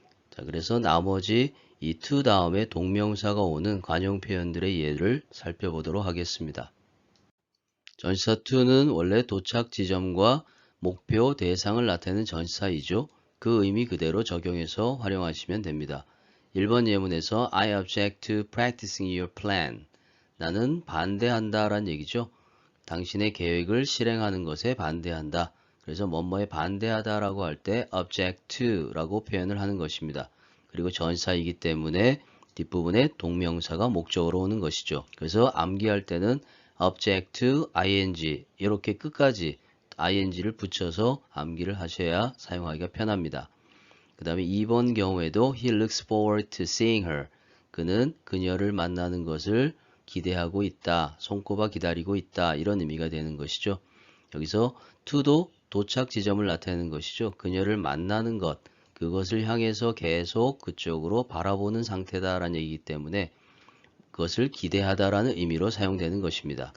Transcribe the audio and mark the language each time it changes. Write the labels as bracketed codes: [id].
[ko] 자, 그래서 나머지 이 to 다음에 동명사가 오는 관용 표현들의 예를 살펴보도록 하겠습니다. 전치사 to는 원래 도착 지점과 목표 대상을 나타내는 전치사이죠. 그 의미 그대로 적용해서 활용하시면 됩니다. 1번 예문에서 [en] I object to practicing your plan. [ko] 나는 반대한다 라는 얘기죠. 당신의 계획을 실행하는 것에 반대한다. 그래서 뭐뭐에 반대하다 라고 할 때 object to 라고 표현을 하는 것입니다. 그리고 전치사이기 때문에 뒷부분에 동명사가 목적으로 오는 것이죠. 그래서 암기할 때는 object to ing 이렇게 끝까지 ing를 붙여서 암기를 하셔야 사용하기가 편합니다. 그 다음에 2번 경우에도 [en] he looks forward to seeing her. [ko] 그는 그녀를 만나는 것을 기대하고 있다. 손꼽아 기다리고 있다. 이런 의미가 되는 것이죠. 여기서 to도 도착 지점을 나타내는 것이죠. 그녀를 만나는 것, 그것을 향해서 계속 그쪽으로 바라보는 상태다라는 얘기이기 때문에 그것을 기대하다라는 의미로 사용되는 것입니다.